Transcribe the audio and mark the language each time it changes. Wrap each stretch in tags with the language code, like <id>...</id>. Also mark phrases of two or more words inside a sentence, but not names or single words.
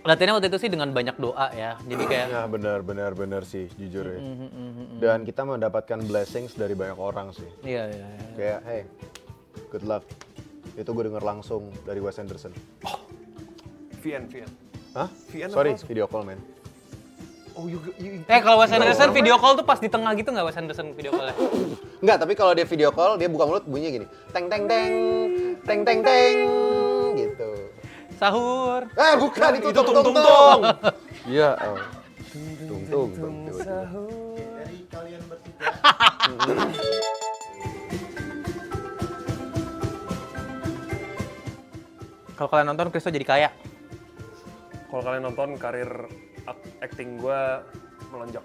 <id>Latihannya waktu itu sih dengan banyak doa ya. Jadi kayak Ya benar sih jujur ya. Dan kita mendapatkan blessings dari banyak orang sih. iya. Kayak</id> <en>hey, good luck.</en> <id>Itu gue denger langsung dari Wes Anderson. Vian. Hah? Vian Sorry, apa langsung?</id> <en>video call man. Oh, you</en> <id>Kalau Wes Anderson</id> <en>video call</en> <id>tuh pas di tengah gitu nggak Wes Anderson</id> <en>video call-</en> <id>nya? Enggak, tapi kalau dia</id> <en>video call,</en> <id>dia buka mulut bunyinya gini. Teng teng teng, teng teng teng, gitu. Sahur. Bukan, itu Itu tung tung tung-tung. tung. Iya, tung tung tung. Dari kalian bertiga. Kalau kalian nonton, Kristo jadi kaya. Kalau kalian nonton karir acting gue melonjak.</id>